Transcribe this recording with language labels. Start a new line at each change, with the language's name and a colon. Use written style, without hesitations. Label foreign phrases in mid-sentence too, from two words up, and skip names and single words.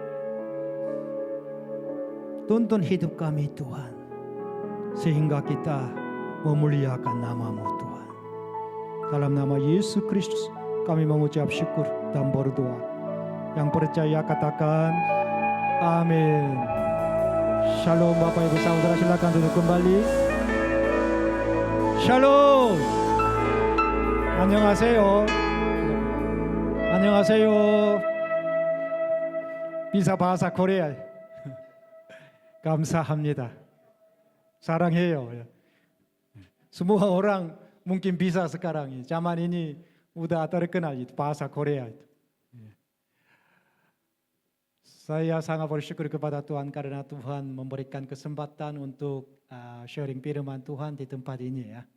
Indonesian: Tuntun hidup kami Tuhan, sehingga kita memuliakan nama-Mu Tuhan. Dalam nama Yesus Kristus kami mengucap syukur dan berdoa. Yang percaya katakan amin. Shalom Bapak Ibu Saudara, silakan duduk kembali. Shalom.
Korean: 안녕하세요. 안녕하세요. 비사 바사 코리아. 감사합니다. 사랑해요.
Indonesian: Semua orang mungkin bisa sekarang. Zaman ini udah terkenal itu bahasa Korea itu. Saya sangat bersyukur kepada Tuhan karena Tuhan memberikan kesempatan untuk sharing firman Tuhan di tempat ini ya.